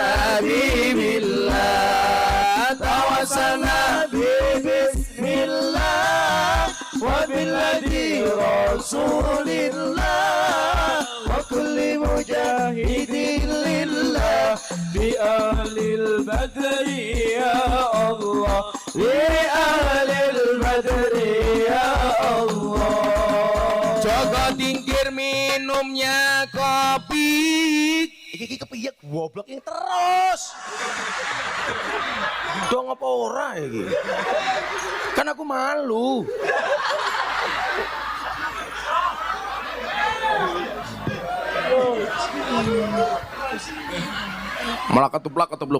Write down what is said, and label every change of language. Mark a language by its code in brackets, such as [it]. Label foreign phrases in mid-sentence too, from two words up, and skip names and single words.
[ar] حبيب الله توسلنا بسم الله وبلادي رسول الله وكل مجاهد لله بأهل البدر يا الله بأهل البدر يا الله. [id] Joko Tingkir minumnya kopi. [jv] Iki kepiye goblok yang terus. Dong apa ora iki? Kan aku malu. Malah ketuplak.